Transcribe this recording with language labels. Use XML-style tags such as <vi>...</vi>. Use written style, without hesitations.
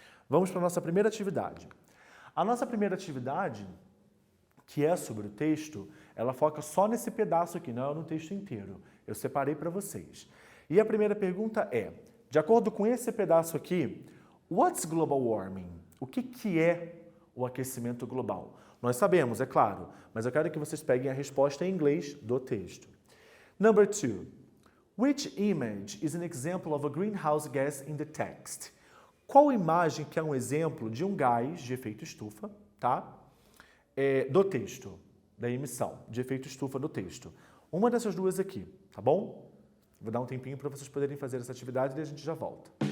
<pt>Vamos para a nossa primeira atividade. A nossa primeira atividade, que é sobre o texto, ela foca só nesse pedaço aqui, não é no texto inteiro. Eu separei para vocês. E a primeira pergunta é, de acordo com esse pedaço aqui,</pt> <en>what's global warming?</en> <pt>O que é o aquecimento global? Nós sabemos, é claro, mas eu quero que vocês peguem a resposta em inglês do texto.</pt> <en>Number 2. Which image is an example of a greenhouse gas in the text?</en> <pt>Qual imagem que é um exemplo de um gás de efeito estufa, tá? Do texto, da emissão de efeito estufa do texto. Uma dessas duas aqui, tá bom? Vou dar um tempinho para vocês poderem fazer essa atividade e a gente já volta.</pt>